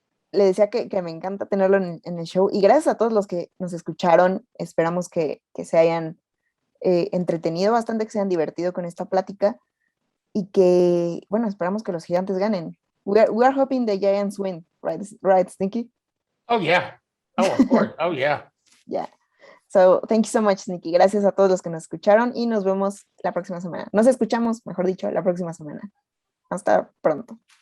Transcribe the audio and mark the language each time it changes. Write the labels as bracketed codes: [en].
[es] Le decía que me encanta tenerlo en el show y gracias a todos los que nos escucharon, esperamos que se hayan entretenido bastante, que se hayan divertido con esta plática y que, bueno, esperamos que los gigantes ganen. [en] We are hoping the Giants win, right, Sneaky? Oh, yeah. Oh, of course. Oh, yeah. Yeah. So, thank you so much, Sneaky. [es] Gracias a todos los que nos escucharon y nos vemos la próxima semana. Nos escuchamos, mejor dicho, la próxima semana. Hasta pronto.